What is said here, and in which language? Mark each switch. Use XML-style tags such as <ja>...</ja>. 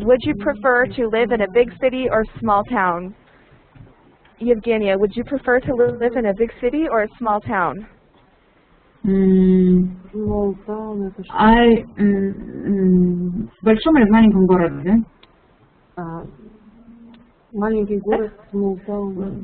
<en>Would you prefer to live in a big city or small town? Evgenia, would you prefer to live in a big city or a small town? Small town,</en> <ru>это что? В большом или в маленьком городе, да? Маленький город,</ru> <en>small town.</en>